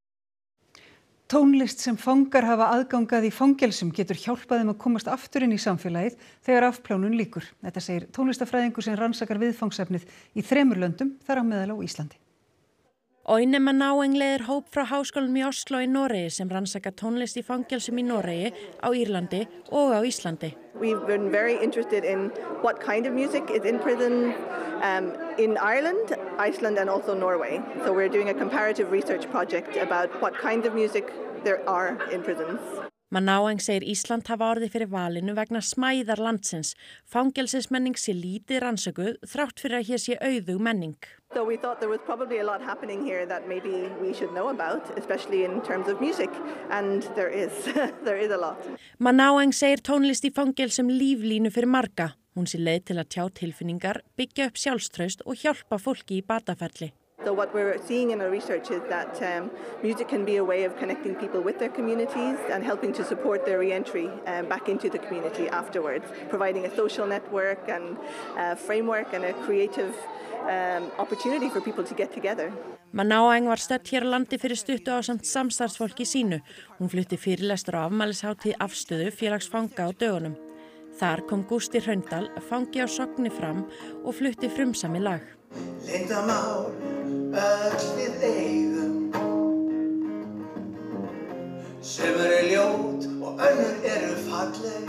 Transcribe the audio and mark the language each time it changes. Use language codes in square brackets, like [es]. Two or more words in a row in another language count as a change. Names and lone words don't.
[is] Tónlist sem fangar hafa aðgangað í fangelsum getur hjálpað þeim að komast aftur inn í samfélagið þegar afplánun lýkur. Þetta segir tónlistafræðingur sem rannsakar viðfangsefnið í 3 löndum, þar á meðal á Íslandi. Oine Manaueng leiðir hóp frá háskólanum í Oslo í Noregi sem rannsaka tónlist í fangelsum í Noregi, á Írlandi og á Íslandi. [en] We've been very interested in what kind of music is in prison in Ireland, Iceland and also Norway. So we're doing a comparative research project about what kind of music there are in prisons. [is] Manaueng segir Ísland hafa orðið fyrir valinu vegna smæðar landsins. Fangelsismenning sé lítið rannsökuð þrátt fyrir að hér sé auðug menning. [en] So we thought there was probably a lot happening here that maybe we should know about, especially in terms of music, and there is a lot. [is] Manaueng segir tónlist í fangelsum líflínu fyrir marga. Hún sé leið til að tjá tilfinningar, byggja upp sjálfstraust og hjálpa fólki í bataferli. [en] So what we're seeing in our research is that music can be a way of connecting people with their communities and helping to support their re-entry back into the community afterwards, providing a social network and a framework and a creative opportunity for people to get together. [is] Manaueng var stödd hér á landi fyrir stuttu ásamt samstarfsfólki sínu. Hún flutti fyrirlestur á afmælishátíð Afstöðu félagsfanga á dögunum. Þar kom Gústi Hraundal, fangi á Sogni fram og flutti frumsami lag. Leyndarmál öll við eigum, sumur ljót og önnur falleg.